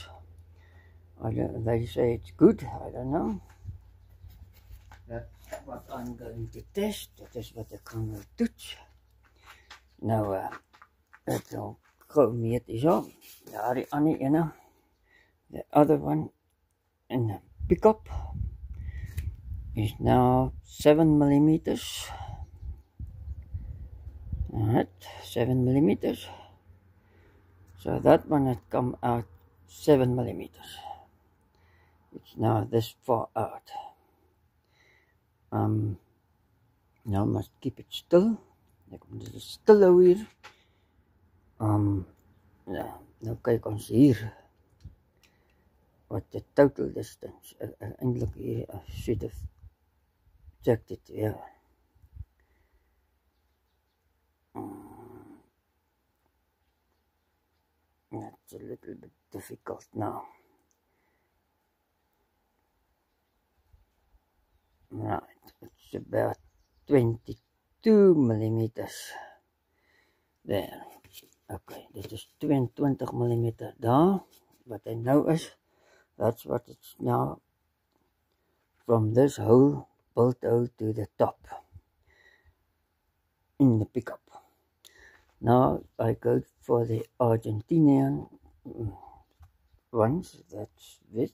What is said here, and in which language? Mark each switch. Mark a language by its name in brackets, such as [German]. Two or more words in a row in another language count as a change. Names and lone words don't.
[English] They say it's good, I don't know. That's what I'm going to test. That is what [Afrikaans] ek gaan nou toets. Nou, ek sal gou meet hierso. Daar die ander ene. [English] The other one in the pickup is now 7 millimeters. Alright, 7 millimeters. So that one had come out 7 millimeters. It's now this far out. Now must keep it still. [Afrikaans] Ek moet dit stil hou hier. Ja, nou kyk ons hier [English] what the total distance. [Afrikaans] Eintlik hier [English] I should have checked it here. That's a little bit difficult now. Right, it's about 22 millimeters there. [Afrikaans] Okay, dit is 22 millimeter daar. Wat hy nou is, [English] that's what it's now from this hole, bolt hole to the top in the pickup. Now I go for the Argentinian ones. That's it.